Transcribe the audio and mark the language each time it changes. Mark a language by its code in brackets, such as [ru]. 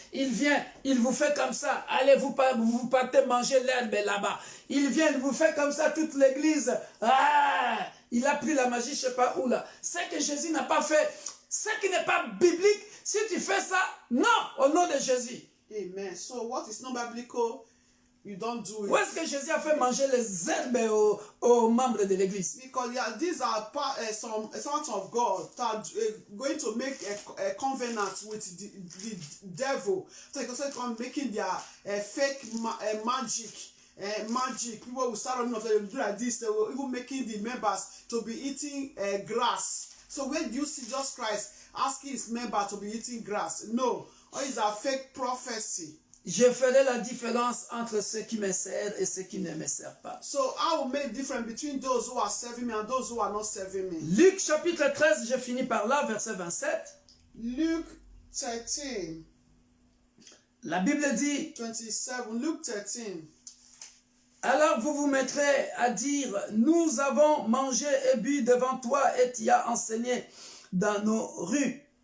[fr] Il vient, il vous fait comme ça. Allez, vous partez manger l'herbe là-bas. Il vient, il vous fait comme ça toute l'église. Ah, il a pris la magie, je ne sais pas où là. Ce que Jésus n'a pas fait, ce qui n'est pas biblique, si tu fais ça, non, au nom de Jésus. Amen. [en] So what is not biblical, you don't do it. [fr] Où est-ce que Jésus a fait manger les herbes aux membres de l'église? [en] Because these are some servants of God that are going to make a covenant with the devil. So because making their fake magic. Magic. People will start running off. They will do like this. They will even making the members to be eating grass. So when do you see Jesus Christ asking his members to be eating grass? No. Or is a fake prophecy. [fr] Je ferai la différence entre ceux qui me servent et ceux qui ne me servent pas. [en] So I will make difference between those who are serving me and those who are not serving me. [fr] Luc chapitre 13, je finis par là, verset 27. [en] Luke 13. [fr] La Bible dit, [en] 27. Luke 13. [fr] Alors vous vous mettrez à dire, nous avons mangé et bu devant toi et tu as enseigné dans nos rues.